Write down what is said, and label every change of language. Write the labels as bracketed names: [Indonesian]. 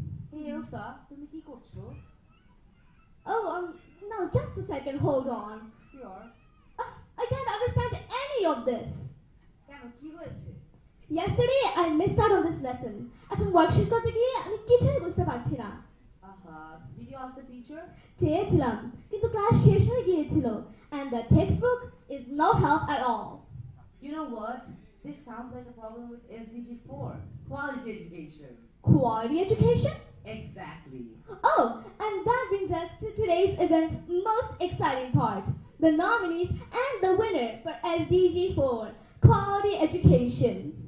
[Bangla] Hey Elsa, তুমি কি করছো? [English] Oh, no, just a second, hold on. Sure. I can't understand any of this. [Bangla] কেন কি হয়েছে? [English] Yesterday, I missed out on this lesson. [Bangla] এখন worksheet করতে গিয়ে আমি কিছুই বুঝতে পারছি না। [English] Did you ask the teacher? [Bangla] চেয়েছিলাম, কিন্তু ক্লাস শেষ হয়ে গিয়েছিল, [English] and the textbook is no help at all. You know what? This sounds like a problem with SDG 4, quality education. Quality education? Exactly. Oh, and that brings us to today's event's most exciting part, the nominees and the winner for SDG 4, quality education.